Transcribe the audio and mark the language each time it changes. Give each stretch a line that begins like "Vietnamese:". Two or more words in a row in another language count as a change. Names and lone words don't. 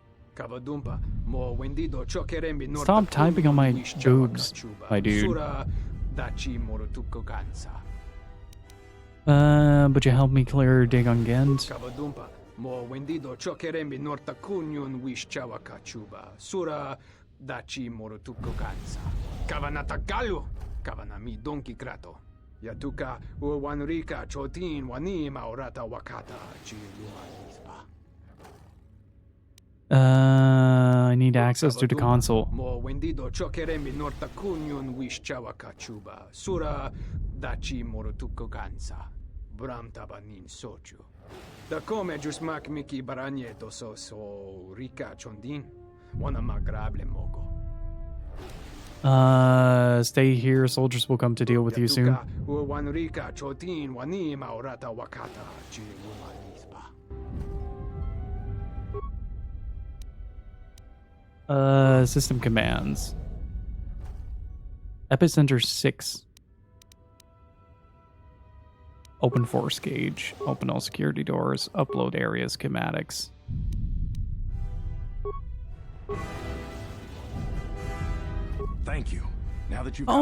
English: Stop typing on my boobs, my dude. But you helped me clear dig on Ghent. Mo wendido chokerembi norta kunyun wish chawaka chuba. Sura dachi morotuko gansa. Kavanata galu. Kavanami donki krato. Yatuka uwanrika chotin wanim aurata wakata chilumanisba. I need access to the console. Mo wendido chokerembi norta kunyun wish chawaka chuba. Sura dachi morotuko gansa. Bram tabanin sochu. Da come giusmak miki baranyeto so rika chondin. Wana magrable mogo. Stay here. Soldiers will come to deal with you soon. Wanrika chotin wani maurata wakata chilumanisba. System commands. Epicenter 6. Open force gauge. Open all security doors. Upload area schematics. Thank you. Now that you've got